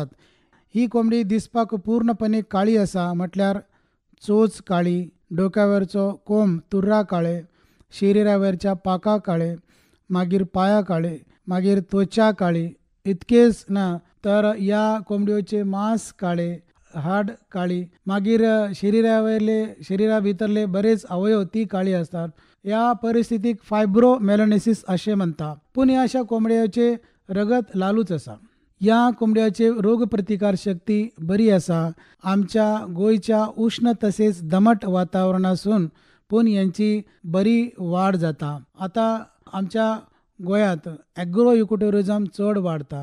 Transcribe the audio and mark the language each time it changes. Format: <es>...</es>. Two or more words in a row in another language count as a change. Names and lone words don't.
<kok>ही कोंबडी दिसपाक पूर्णपणे काळी आसा, म्हटल्यार चोच काळी, डोक्यावरचो कोंब तुर्रा काळे, शरीरावरच्या पाका काळे, मागीर पाया काळे, मागीर त्वचा काळी। इतकेच ना तर या कोंबड्योचे मांस काळे, हाड काळी, मागीर शरीरा भितरले बरेच अवयव ती काळी असतात। या परिस्थितीक फायब्रोमेलॅनिसिस असे म्हणता। पण या अशा कोंबड्याचे रगत लालूच आसा। या कोंबड्याचे रोगप्रतिकार शक्ती बरी आसा। आमच्या गोयच्या उष्ण तसेच दमट वातावरणासून पण यांची बरी वाढ जाता। आता आमच्या गोयात</kok> <en>agro ecotourism</en> <kok>चड वाढता।</kok>